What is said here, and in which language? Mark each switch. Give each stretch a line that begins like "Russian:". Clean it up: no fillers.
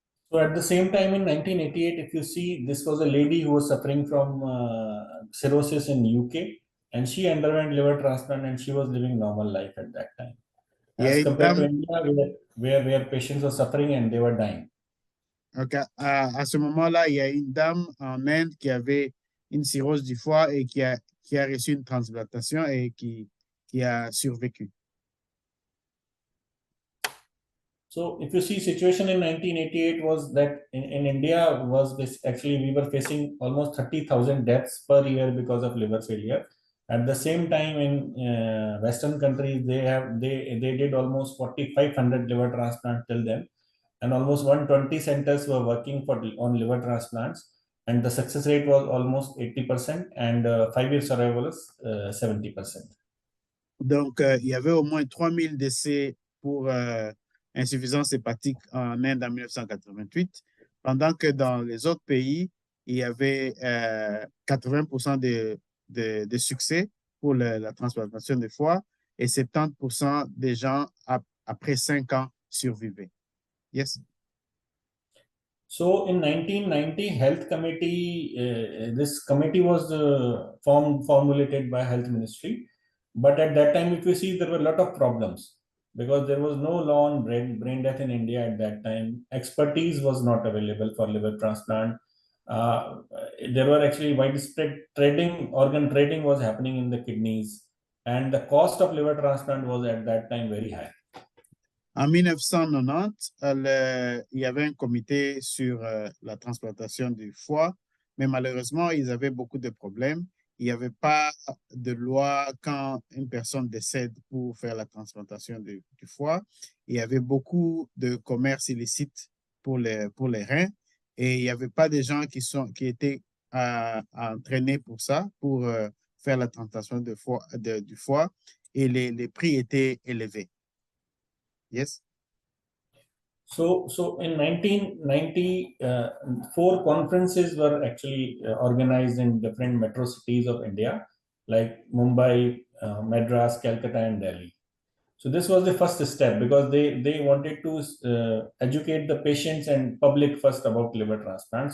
English: So at the same time in 1988, if you see, this was a lady who was suffering from cirrhosis in UK, and she underwent liver transplant and she was living normal life at that time. As compared to India, where patients were suffering and they were dying. Okay.
French: À ce moment-là, il y a une dame en Inde qui avait une cirrhose du foie et qui a reçu une transplantation et qui a survécu.
English: So if you see, situation in 1988 was that in India actually we were facing almost 30,000 deaths per year because of liver failure. At the same time, in Western countries, they did almost 4,500 liver transplants till then, and almost 120 centers were working on liver transplants, and the success rate was almost 80%, and 5-year survival was 70%.
French: Donc, il y avait au moins 3,000 décès pour insuffisance hépatique en Inde en 1988, pendant que dans les autres pays, il y avait 80% de succès pour la transplantation de foie et 70% des gens après 5 ans survivaient.
English: Yes. So in 1990, Health Committee, this committee was formulated by Health Ministry. But at that time, if you see, there were a lot of problems because there was no law on brain death in India at that time. Expertise was not available for liver transplant. There were actually widespread organ trading was happening in the kidneys. And the cost of liver transplant was at that time very high.
French: En 1990, il y avait un comité sur la transplantation du foie, mais malheureusement, ils avaient beaucoup de problèmes. Il n'y avait pas de loi quand une personne décède pour faire la transplantation du foie. Il y avait beaucoup de commerce illicite pour les reins et il n'y avait pas de gens qui étaient entraînés pour ça, pour faire la transplantation du foie et les prix étaient élevés.
English: Yes. So in 1990, 4 conferences were actually organized in different metro cities of India, like Mumbai, Madras, Calcutta, and Delhi. So this was the first step because they wanted to educate the patients and public first about liver transplant.